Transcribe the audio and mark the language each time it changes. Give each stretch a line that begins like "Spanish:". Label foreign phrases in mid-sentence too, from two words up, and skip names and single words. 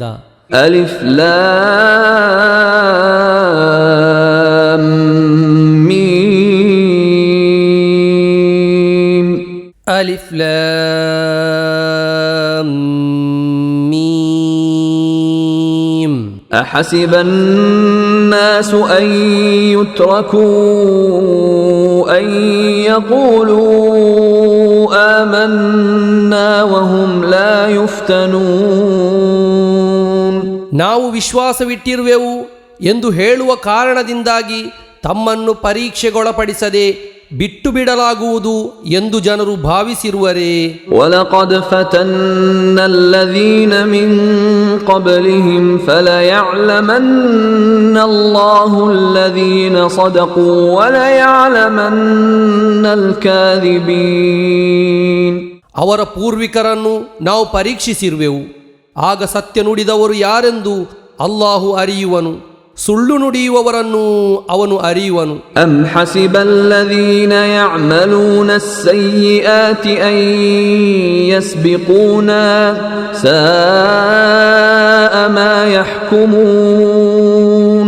Arabic: ألف لام ميم. ألف لام ميم. أحسب الناس أن يتركوا أن يقولوا آمنا وهم لا يفتنون.
Kannada: ನಾವು ವಿಶ್ವಾಸವಿಟ್ಟಿರುವೆವು ಎಂದು ಹೇಳುವ ಕಾರಣದಿಂದಾಗಿ ತಮ್ಮನ್ನು ಪರೀಕ್ಷೆಗೊಳಪಡಿಸದೆ ಬಿಟ್ಟು ಬಿಡಲಾಗುವುದು ಎಂದು ಜನರು ಭಾವಿಸಿರುವರೇ.
Arabic: وَلَقَدْ فَتَنَّا الَّذِينَ مِنْ قَبْلِهِمْ فَلَيَعْلَمَنَّ اللَّهُ الَّذِينَ صَدَقُوا وَلَيَعْلَمَنَّ الْكَاذِبِينَ.
Kannada: ಅವರ ಪೂರ್ವಿಕರನ್ನು ನಾವು ಪರೀಕ್ಷಿಸಿರುವೆವು, ಆಗ ಸತ್ಯ ನುಡಿದವರು ಯಾರೆಂದು ಅಲ್ಲಾಹು ಅರಿಯುವನು, ಸುಳ್ಳು ನುಡಿಯುವವರನ್ನು ಅವನು ಅರಿಯುವನು.
Arabic: أم حسب الذين يعملون السيئات أن يسبقونا ساء ما يحكمون.